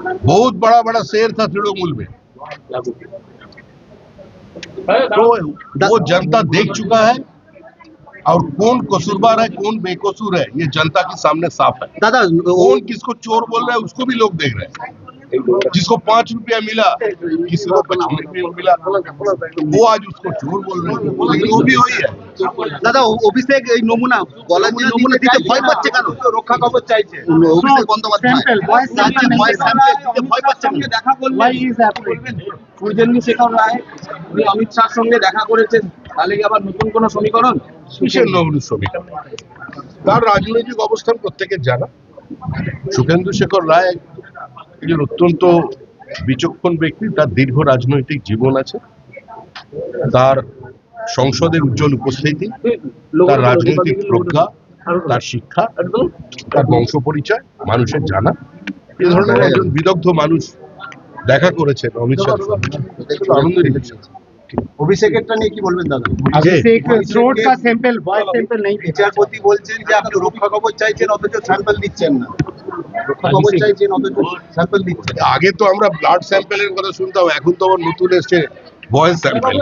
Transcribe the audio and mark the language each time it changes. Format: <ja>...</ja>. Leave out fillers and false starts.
<hi>बहुत बड़ा बड़ा शेर था तृणमूल में, तो वो जनता देख चुका है। और कौन कसूरवार है, कौन बेकसूर है, ये जनता के सामने साफ है। दादा कौन किसको चोर बोल रहा है उसको भी लोग देख रहे हैं। जिसको 5 रुपया मिला, किसी को 25 रुपया मिला, वो आज उसको चोर बोल रहे हैं, लेकिन वो भी वही है।</hi> <bn>দাদা অভিষেক এই নমুনা গলার যে নমুনা দিতে ভয় পাচ্ছে কেন? রক্ষা কবচ চাইছে Abhishek Bandyopadhyay</bn> <en>Sample, voice sample</en> <bn>রাজ্যে ভয় স্যাম্পল দিতে ভয় পাচ্ছে কেন? দেখা করলেন</bn> <en>Why is happening?</en> <bn>Surjendu Shekhar রায় উনি অমিত শাহর সঙ্গে দেখা করেছেন, তাহলে কি আবার নতুন কোন সমীকরণ? কিসের নবরূপ শ্রমিক? তার রাজনৈতিক অবস্থান প্রত্যেকের জানা। সুখেন্দু শেখর রায় একজন অত্যন্ত বিচক্ষণ ব্যক্তি, তার দীর্ঘ রাজনৈতিক জীবন আছে, তার সংসদের উজ্জ্বল উপস্থিতি, তার রাজনৈতিক প্রজ্ঞা, তার শিক্ষা, তার বংশ পরিচয় মানুষের জানা। এ ধরনের একজন বিদগ্ধ মানুষ দেখা করেছেন অমিত শাহ, আনন্দের বিষয়। অভিষেকেরটা নিয়ে কি বলবেন দাদা?</bn> <hi>अभिषेक throat का sample, voice sample नहीं भेजा।</hi> <bn>বিচারপতি বলছেন যে আপনি রক্ষা কবচ চাইছেন অথচ স্যাম্পল দিচ্ছেন না, রক্ষা কবচ চাইছেন অথচ স্যাম্পল দিচ্ছেন না। আগে তো আমরা ব্লাড স্যাম্পেলের কথা শুনতাম, এখন তো আবার নতুন এসছে ভয়েস স্যাম্পেল।</bn>